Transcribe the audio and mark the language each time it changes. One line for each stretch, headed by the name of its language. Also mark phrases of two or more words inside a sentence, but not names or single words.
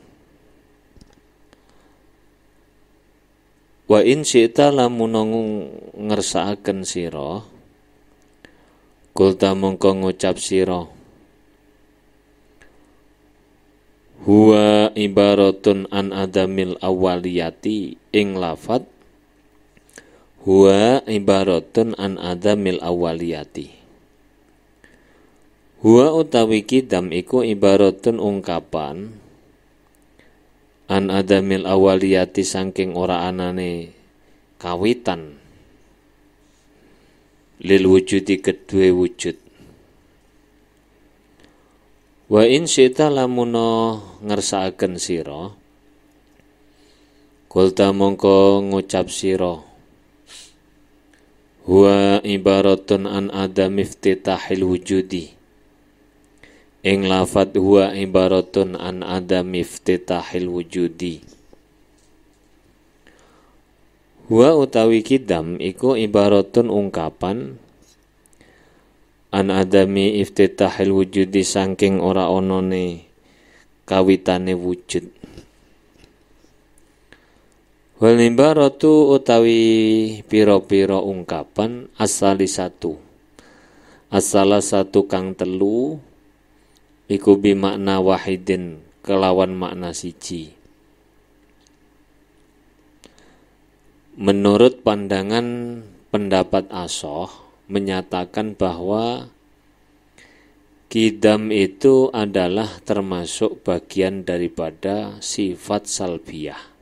Arabic: وإن شئت
Javanese: lamun ngersakaken sira
Arabic: kulta
Javanese: mongko ngucap sira
Arabic: هو عبارة عن عدم الأولية
Javanese: ing lafat
Arabic: هو عبارة عن عدم الأولية.
Javanese: Huwa utawi kidam iku ibaratun ungkapan
Arabic: عن عدم الأولية
Javanese: saking ora anane kawitan
Arabic: للوجود
Javanese: kedue wujud.
Arabic: وإن شئت
Javanese: lamuno ngersakaken sira
Arabic: kulta
Javanese: mongko ngucap sira
Arabic: هو عبارة عن عدم افتتاح الوجود
Javanese: ing lafat
Arabic: هو عبارة عن عدم افتتاح الوجود.
Javanese: Huwa utawi kidam iku ibaratun ungkapan
Arabic: عن عدم افتتاح الوجود
Javanese: saking ora onone kawitane wujud.
Arabic: والعبارة
Javanese: utawi pira-pira ungkapan asali satu kang telu iku
Arabic: بمعنى واحد
Javanese: kelawan makna siji.
Indonesian: Menurut pandangan pendapat Ash'ah menyatakan bahwa kidam itu adalah termasuk bagian daripada sifat salbiyah.